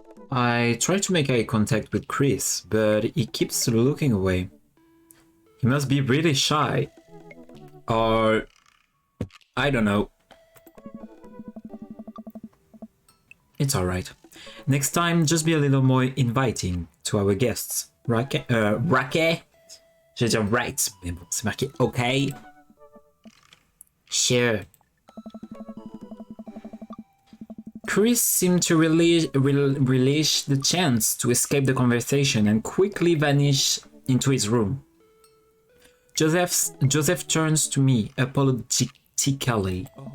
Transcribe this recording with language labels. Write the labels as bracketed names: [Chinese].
[English] I try to make eye contact with Chris, but he keeps looking away. He must be really shy. Or... I don't know. It's alright. Next time, just be a little more inviting to our guests. Raquel? [French] J'allais dire right, mais bon, c'est marqué OK. [English] Sure. Chris seemed to relish the chance to escape the conversation and quickly vanish into his room. Joseph turns to me apologetically.